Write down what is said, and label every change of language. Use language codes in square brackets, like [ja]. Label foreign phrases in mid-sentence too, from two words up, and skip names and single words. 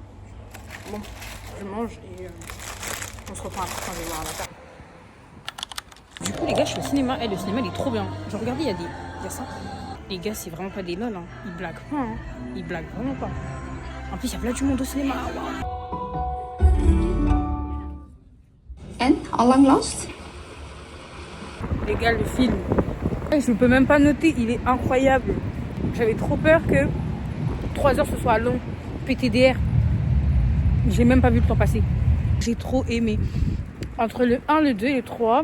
[fr] Bon, je mange et on se reprend après quand je vais voir la table. Du coup, les gars, je suis au cinéma. Le cinéma, il est trop bien. Genre, regardez, il y a ça. Les gars, c'est vraiment pas des lol. Hein. Ils blaguent pas. Hein. Ils blaguent vraiment pas. En plus, il y a plein du monde au cinéma. En, al lang last? Les gars, le film, je peux même pas noter, il est incroyable. J'avais trop peur que 3 heures ce soit long. PTDR. J'ai même pas vu le temps passer. J'ai trop aimé. Entre le 1, le 2 et le 3.